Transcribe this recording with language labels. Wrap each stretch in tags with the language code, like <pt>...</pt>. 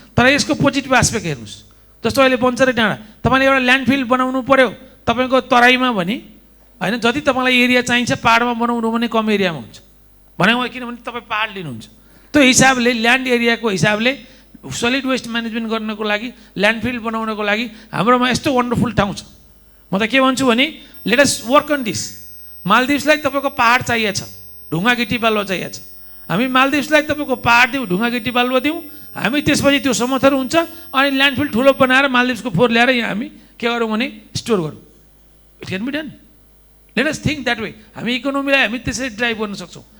<ne>तर यसको positive aspect हेर्नुहोस्। जस्तो अहिले बन्चरे डाँडा तपाईँले एउटा ल्यान्डफिल बनाउनु पर्यो तपाईँको तराईमा भने होइन, जति तपाईँलाई एरिया चाहिन्छ पाहाडमा बनाउनु भने कम एरियामा हुन्छ भनेको, किनभने तपाईँ पाहाड लिनुहुन्छ। त्यो हिसाबले ल्यान्ड एरियाको हिसाबले सलिड वेस्ट म्यानेजमेन्ट गर्नको लागि, ल्यान्डफिल बनाउनको लागि हाम्रोमा यस्तो वन्डरफुल ठाउँ छ। म त के भन्छु भने</ne> <en>Let us work on this.</en> <ne>मालदिभ्सलाई तपाईँको पहाड चाहिएको छ, ढुङ्गा गिटी बालुवा चाहिएको छ, हामी मालदिभ्सलाई तपाईँको पहाड दिउँ, ढुङ्गा गिटी बालुवा दिउँ, हामी त्यसपछि त्यो समथर हुन्छ अनि ल्यान्डफिल ठुलो बनाएर मालदिभ्सको फोहोर ल्याएर यहाँ हामी के गरौँ भने स्टोर गरौँ।</ne> <en>It can be done. Let us think that way.</en> <ne>हामी इकोनोमीलाई हामी त्यसरी ड्राइभ गर्न सक्छौँ।</ne>